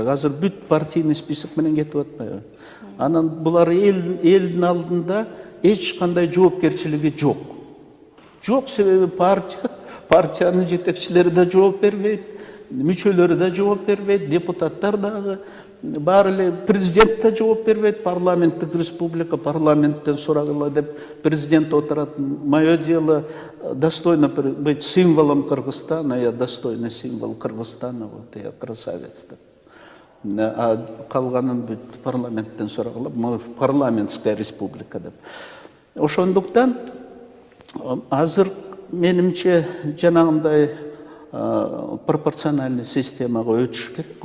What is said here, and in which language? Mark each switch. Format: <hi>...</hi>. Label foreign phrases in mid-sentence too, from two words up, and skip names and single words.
<ky>Азыр бүт</ky> <ru>партийный список</ru> <ky>менен кетип атпайбы? Анан булар элдин алдында эч кандай жоопкерчилиги жок. Жок себеби партиянын жетекчилери да жооп бербейт, мүчөлөрү да жооп бербейт, депутаттар дагы, баары эле президент да жооп бербейт, парламенттик республика, парламенттен сурагыла деп президент отурат.</ky> <ru>Мое дело достойно быть символом Кыргызстана, я достойный символ Кыргызстана, вот я красавец деп.</ru> <ky>А калганын бүт парламенттен сурагыла,</ky> <ru>парламентская республика</ru> <ky>деп. Ошондуктан азыр менимче жанагындай пропорциональный системага өтүш керек.</ky>